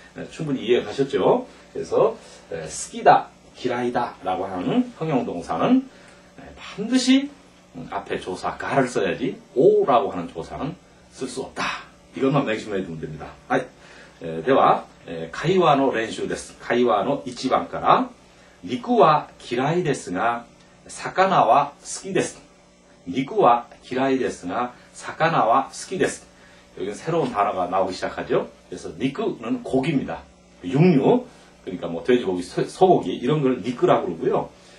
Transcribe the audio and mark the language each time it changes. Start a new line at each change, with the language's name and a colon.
Korean: 충분히 이해가 가셨죠? 그래서 스키다, 기라이다 라고 하는 형용동사는 반드시 앞에 조사 가를 써야지 오라고 하는 조사는 쓸 수 없다. 이것만 명심해 두면 됩니다.
Japanese: では、会話の練習です。会話の一番から、肉は嫌いですが、魚は好きです。肉は嫌いですが, 사카나와 스키です.
Korean: 여기는 새로운 단어가 나오기 시작하죠. 그래서 니크는 고기입니다. 육류, 그러니까 뭐 돼지고기, 소고기 이런 걸 니크라고 그러고요.